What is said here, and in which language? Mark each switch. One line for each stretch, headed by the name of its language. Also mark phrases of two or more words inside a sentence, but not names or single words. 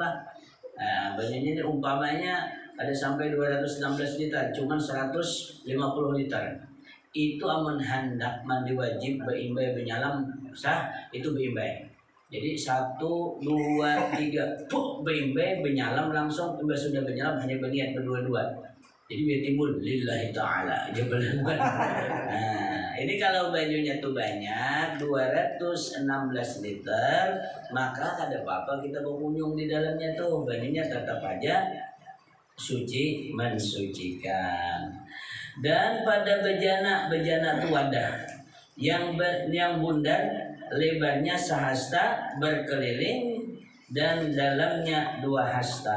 Banjar: Nah, banyunya ini umpamanya ada sampai 216 liter, cuman 150 liter. Itu amun hendak mandi wajib beimbai benyalam sah itu beimbai. Jadi 1 2 3 beimbai benyalam langsung sudah benyalam hanya berniat berdua-dua. Jadi biar timbul
Arabic: لله تعالى.
Banjar: Nah, ini kalau banyunya tuh banyak 216 liter, maka ada apa-apa kita berkunjung di dalamnya tuh banyunya tetap aja suci mensucikan. Dan pada bejana tuh wadah yang bundar lebarnya sehasta berkeliling dan dalamnya 2 hasta.